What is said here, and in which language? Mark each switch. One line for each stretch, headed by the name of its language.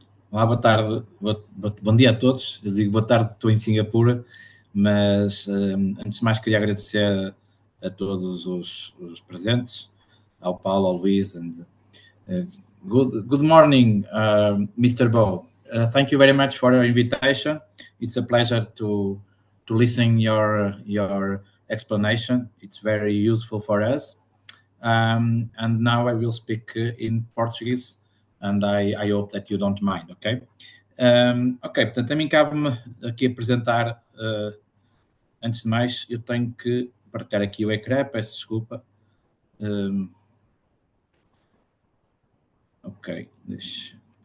Portuguese: Olá, boa tarde, bom dia a todos. Eu digo boa tarde, estou em Singapura, mas antes de mais queria agradecer a todos os presentes, ao Paulo, ao Luís, and good morning, Mr. Bo.
English: Thank you very much for your invitation. It's a pleasure to listen your explanation. It's very useful for us. And now I will speak in Portuguese, and I hope that you don't mind, ok?
Portuguese: Ok, portanto, a mim cabe-me aqui apresentar, antes de mais, eu tenho que partilhar aqui o ecrã, peço desculpa. Ok, deixa.